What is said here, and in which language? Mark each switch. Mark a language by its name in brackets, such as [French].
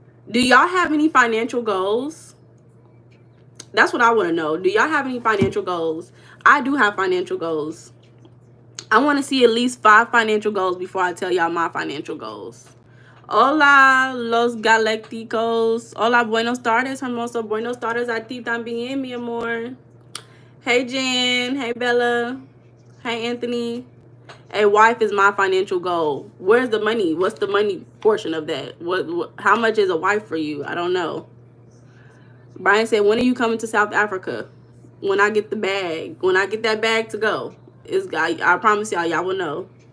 [English] Do y'all have any financial goals? That's what I want to know. Do y'all have any financial goals? I do have financial goals. I want to see at least 5 financial goals before I tell y'all my financial goals. [Spanish] Hola, los galácticos. Hola, buenos tardes, hermoso. Buenos tardes a ti también, mi amor. [English] Hey, Jen. Hey, Bella. Hey, Anthony. A wife is my financial goal. Where's the money? What's the money portion of that? How much is a wife for you? I don't know. Brian said, when are you coming to South Africa? When I get the bag. When I get that bag to go. I promise y'all will know.